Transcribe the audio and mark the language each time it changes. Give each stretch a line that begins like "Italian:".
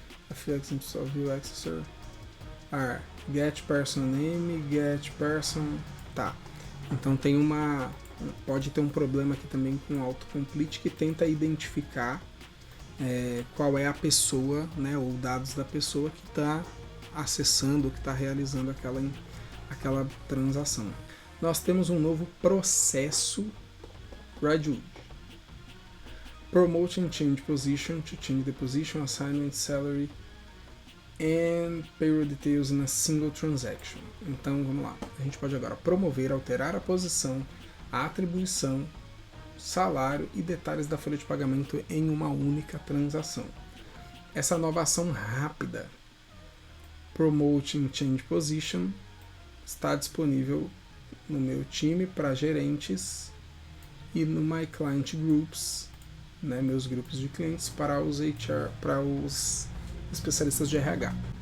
English: A few examples of view accessor are get person name, get person.
Portuguese: Tá. Então pode ter um problema aqui também com o autocomplete que tenta identificar qual é a pessoa, né, ou dados da pessoa que está acessando, que está realizando aquela transação. Nós temos um novo processo Radioud.
English: Promote and change position to change the position, assignment, salary and payroll details in a single transaction.
Portuguese: Então vamos lá, a gente pode agora promover, alterar a posição, a atribuição, salário e detalhes da folha de pagamento em uma única transação. Essa nova ação rápida, Promote and Change Position, está disponível no meu time para gerentes e no My Client Groups, né, meus grupos de clientes, para os HR, para os especialistas de RH.